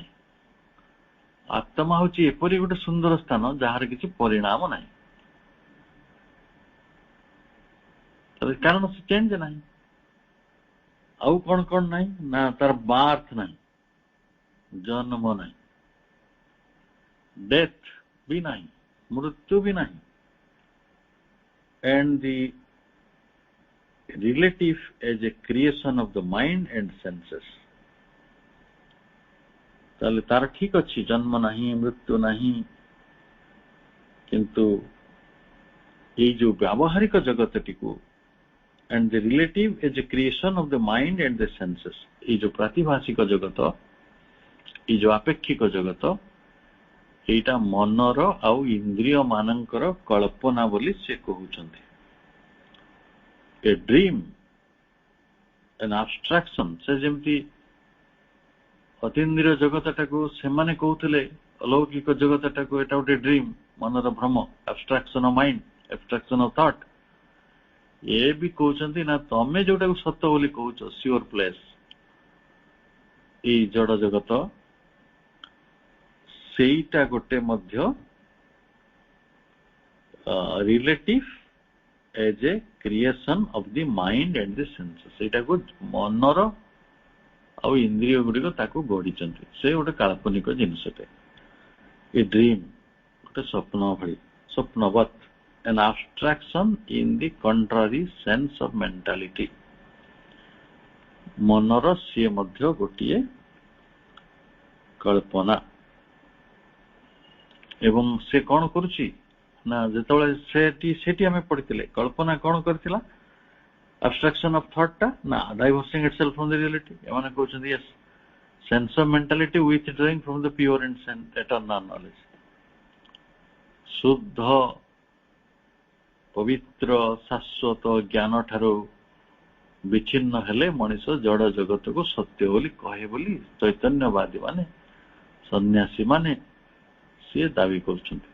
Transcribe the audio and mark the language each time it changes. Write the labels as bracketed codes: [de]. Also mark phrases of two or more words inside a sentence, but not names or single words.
[or] ଆତ୍ମା ହଉଛି ଏପରି ଗୋଟେ ସୁନ୍ଦର ସ୍ଥାନ ଯାହାର କିଛି ପରିଣାମ ନାହିଁ, କାରଣ ସେ ଚେଞ୍ଜ ନାହିଁ। ଆଉ କଣ କଣ ନାହିଁ ନା, ତାର ବାର୍ଥ ନାହିଁ, ଜନ୍ମ ନାହିଁ, ଡେଥ ବି ନାହିଁ, ମୃତ୍ୟୁ ବି ନାହିଁ। [en] and the relative as a creation of the mind and senses। [or] ତାହେଲେ ତାର ଠିକ ଅଛି, ଜନ୍ମ ନାହିଁ, ମୃତ୍ୟୁ ନାହିଁ, କିନ୍ତୁ ଏଇ ଯୋଉ ବ୍ୟାବହାରିକ ଜଗତଟିକୁ [en] and the relative as a creation of the mind and the senses, [or] ଏଇ ଯୋଉ ପ୍ରାତିଭାସିକ ଜଗତ, ଏଇ ଯୋଉ ଆପେକ୍ଷିକ ଜଗତ, ଏଇଟା ମନର ଆଉ ଇନ୍ଦ୍ରିୟ ମାନଙ୍କର କଳ୍ପନା ବୋଲି ସେ କହୁଛନ୍ତି। [en] a dream, an abstraction। [or] ସେ ଯେମିତି ଅତୀନ୍ଦ୍ରିୟ ଜଗତଟାକୁ ସେମାନେ କହୁଥିଲେ, ଅଲୌକିକ ଜଗତଟାକୁ ଏଟା ଗୋଟେ ଡ୍ରିମ୍, ମନର ଭ୍ରମ, [en] abstraction of mind, abstraction of thought। [or] ଏ ବି କହୁଛନ୍ତି ନା, ତମେ ଯୋଉଟାକୁ ସତ ବୋଲି କହୁଛ, [en] sure place, [or] ଏଇ ଜଡ ଜଗତ, ସେଇଟା ଗୋଟେ ମଧ୍ୟ [en] relative as a creation of the mind and the senses. [or] ସେଇଟାକୁ ମନର ଆଉ ଇନ୍ଦ୍ରିୟ ଗୁଡିକ ତାକୁ ଗଢିଛନ୍ତି। ସେ ଗୋଟେ କାଳ୍ପନିକ ଜିନିଷଟେ। [en] a dream [or] ଗୋଟେ ସ୍ୱପ୍ନ ଭଳି, ସ୍ୱପ୍ନବତ୍, [en] an abstraction in the contrary sense of mentality। [or] ମନର ସିଏ ମଧ୍ୟ ଗୋଟିଏ କଳ୍ପନା। ଏବଂ ସେ କଣ କରୁଛି ନା, ଯେତେବେଳେ ସେଠି ଆମେ ପଢିଥିଲେ, କଳ୍ପନା କଣ କରିଥିଲା? [en] abstraction of thought [or] ଟା ନା, [en] divorcing itself from the reality। [or] ଏମାନେ କହୁଛନ୍ତି [en] yes, sense of mentality withdrawing from the pure and eternal knowledge। [or] ଶୁଦ୍ଧ ପବିତ୍ର ଶାଶ୍ୱତ ଜ୍ଞାନ ଠାରୁ ବିଚ୍ଛିନ୍ନ ହେଲେ ମଣିଷ ଜଡ ଜଗତକୁ ସତ୍ୟ ବୋଲି କହେ ବୋଲି ଚୈତନ୍ୟବାଦୀ ମାନେ, ସନ୍ନ୍ୟାସୀ ମାନେ ସିଏ ଦାବି କରୁଛନ୍ତି।